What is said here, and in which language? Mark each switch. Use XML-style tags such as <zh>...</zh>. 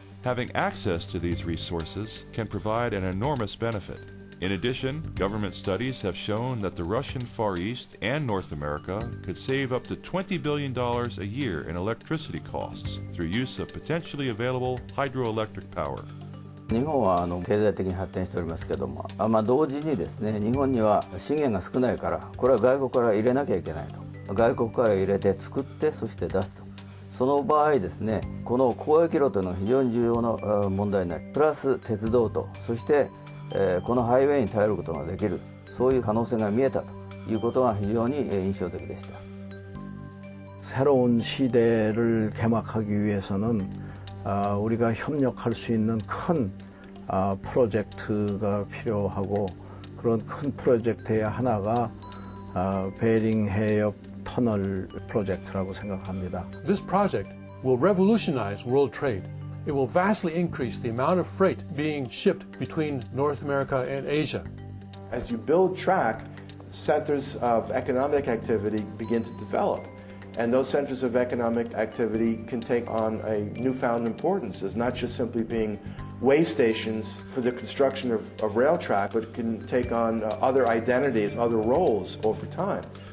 <en>Having access to these resources can provide an enormous benefit. In addition, government studies have shown that the Russian Far East and North America could save up to $20 billion a year in electricity costs through use of potentially available hydroelectric power.</en> <ja>日本は経済的に発展しておりますけども、同時にですね、日本には資源が少ないから、これは外国から入れなきゃいけないと。外国から入れて作って、そして出すと。その場合ですね、この交易路というのは非常に重要な問題になり、プラス鉄道と、そしてこのハイウェイに頼ることができる、そういう可能性が見えたということが非常に印象的でした。</ja> <ko>새로운 시대를 개막하기 위해서는 우리가 협력할 수 있는 큰 프로젝트가 필요하고, 그런 큰 프로젝트의 하나가 베링 해협 터널 프로젝트라고 생각합니다.</ko> <en>This project will revolutionize world trade. It will vastly increase the amount of freight being shipped between North America and Asia. As you build track, centers of economic activity begin to develop. And those centers of economic activity can take on a newfound importance as not just simply being way stations for the construction of rail track, but can take on other identities, other roles over time.</en>